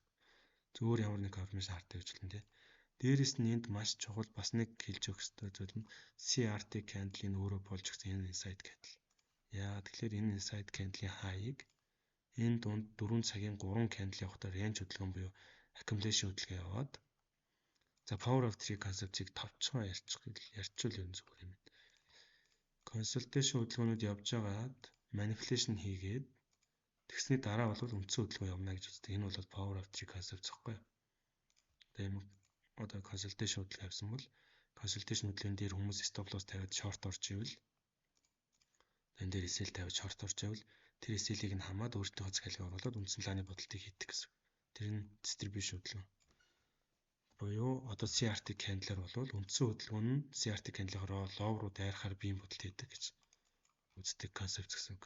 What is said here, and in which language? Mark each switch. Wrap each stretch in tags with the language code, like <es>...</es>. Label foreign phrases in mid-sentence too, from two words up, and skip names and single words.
<mn>Зүгээр ямар нэг confirmation харддаг гэж хэлнэ тэ. Дээрээс нь энд маш чухал бас нэг хэлж өгөх ёстой зүйл нь</mn> <en>CRT candle-</en> <mn>ийн өөрөө болж өгсөн энэ</mn> <en>inside candle.</en> <mn>Яа тэгэхээр энэ</mn> <en>inside candle-</en> <mn>ийн high-ыг энэ дунд 4 цагийн 3 candle явахдаа range хөдөлгөөн буюу accumulation хөдөлгөөн яваад за</mn> <en>power of 3 concept-</en> <mn>ийг товчхон ярьчвал юм зүгээр юм. Consultation хөдөлгөөнүүд явж байгаад manipulation хийгээд тэгсний дараа бол үндсэн хөдөлгөөн явна гэж үздэг. Энэ бол</mn> <en>power of 3 concept</en> <mn>зөхгүй. Тэгээ юм одоо consultation хөдөлгөөн явсан бол consultation хөдөлгөөн дээр хүмүүс</mn> <en>stop loss</en> <mn>тавиад short орж ивэл энэ дээр SL тавиад short орж ивэл тэр SL-ийг нь хамаад өөртөө захиалга оруулаад үндсэн лааны бодолтыг хийдэг гэсэн. Тэр нь distribution хөдөлгөөн. Буюу одоо</mn> <en>CRT candle-</en> <mn>аар бол үндсэн хөдөлгөөн нь</mn> <en>CRT candle-</en> <mn>аараа low руу дайрахаар бие бодолт хийдэг гэж үздэг концепт гэсэн үг.</mn>